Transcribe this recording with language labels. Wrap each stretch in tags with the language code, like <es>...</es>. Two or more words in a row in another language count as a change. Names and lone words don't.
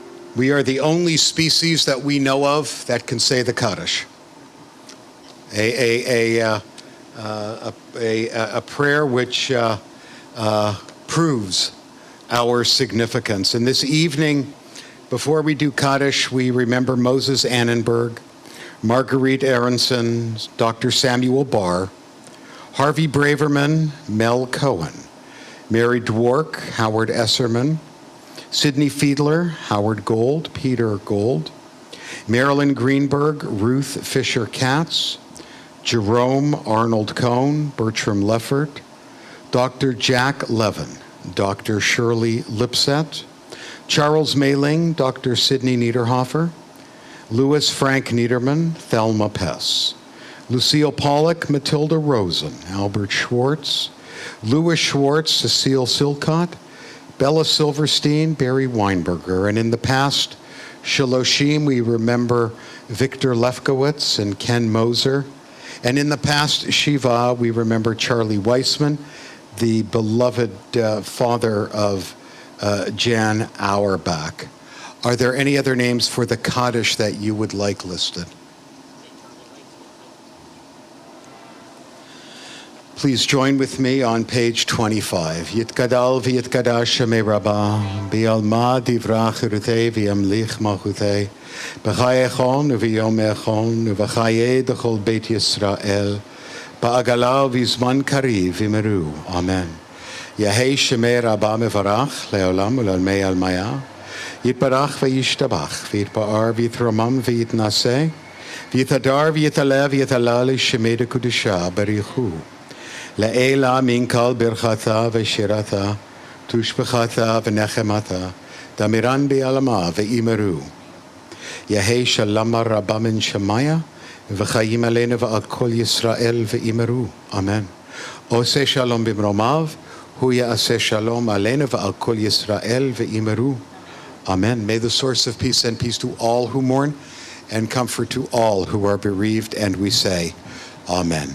<en>We are the only species that we know of that can say the Kaddish. A prayer which proves our significance. And this evening, before we do Kaddish, we remember Moses Annenberg, Marguerite Aronson, Dr. Samuel Barr, Harvey Braverman, Mel Cohen, Mary Dwork, Howard Esserman, Sidney Fiedler, Howard Gold, Peter Gold, Marilyn Greenberg, Ruth Fisher Katz, Jerome Arnold Cohn, Bertram Leffert, Dr. Jack Levin, Dr. Shirley Lipset, Charles Mayling, Dr. Sidney Niederhofer, Louis Frank Niederman, Thelma Pess, Lucille Pollock, Matilda Rosen, Albert Schwartz, Louis Schwartz, Cecile Silcott, Bella Silverstein, Barry Weinberger, and in the past, Shaloshim, we remember Victor Lefkowitz and Ken Moser, and in the past, Shiva, we remember Charlie Weissman, the beloved father of Jan Auerbach. Are there any other names for the Kaddish that you would like listed? Please join with me on page 25.</en> <arc>יתגדל ויתקדש שמה רבא, בעלמא די ברא כרעותה וימליך מלכותה, בחייכון וביומיכון ובחיי דכל בית ישראל, בעגלא ובזמן קריב ואמרו. Amen. יהא שמה רבא מברך לעלם ולעלמי עלמיא, יתברך וישתבח, ויתפאר ויתרומם ויתנשא, ויתהדר ויתעלה ויתהלל שמה דקדשא בריך הוא. לעלא מן כל ברכתא ושירתא, תשבחתא ונחמתא, דאמירן בעלמא ואמרו. יהא שלמא רבא מן שמיא,</arc> <he>וחיים עלינו ועל כל ישראל</he> <arc>v'imeru. Amen.</arc> <he>עושה שלום במרומיו, הוא יעשה שלום עלינו ועל כל ישראל ואמרו. Amen.</he> <en>May the source of peace send peace to all who mourn and comfort to all who are bereaved, and we say, Amen.</en>